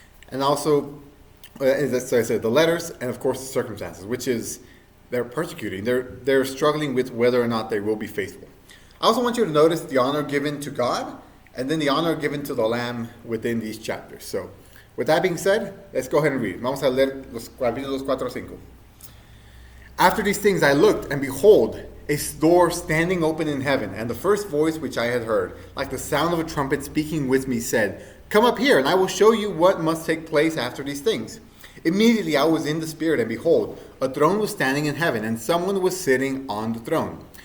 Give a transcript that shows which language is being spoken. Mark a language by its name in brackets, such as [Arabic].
[English] And also, as I said, the letters, and of course the circumstances, which is they're persecuting. They're struggling with whether or not they will be faithful. I also want you to notice the honor given to God and then the honor given to the Lamb within these chapters. So, with that being said, let's go ahead and read. [Spanish] Vamos a leer los capítulos 4 o 5. [English] After these things I looked, and behold, a door standing open in heaven, and the first voice which I had heard, like the sound of a trumpet speaking with me, said, "Come up here, and I will show you what must take place after these things." Immediately I was in the Spirit, and behold, a throne was standing in heaven, and someone was sitting on the throne.